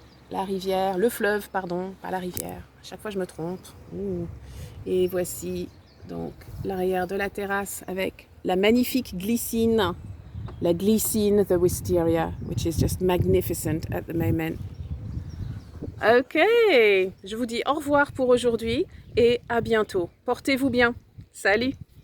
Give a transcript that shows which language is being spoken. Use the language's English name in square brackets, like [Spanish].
[French] La rivière, le fleuve, pardon, pas la rivière. À chaque fois, je me trompe. Et voici donc l'arrière de la terrasse avec la magnifique glycine. La glycine, [English] the wisteria, which is just magnificent at the moment. [French] Ok, je vous dis au revoir pour aujourd'hui et à bientôt. Portez-vous bien. Salut!